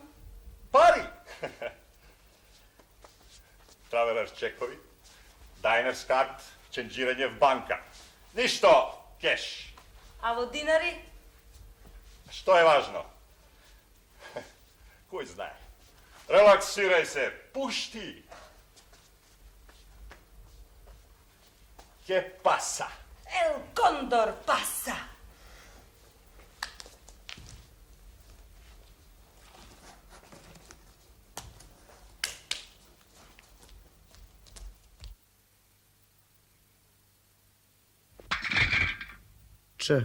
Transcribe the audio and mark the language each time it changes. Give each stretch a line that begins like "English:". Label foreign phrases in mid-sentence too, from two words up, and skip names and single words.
Macedonian: Пари. Traveler's чекови, Diners card, ченджирање в банка. Ништо кеш. А во динари? Што е важно? Кој знае? Релаксирај се, пушти. Ке паса. El Condor pasa. Ч.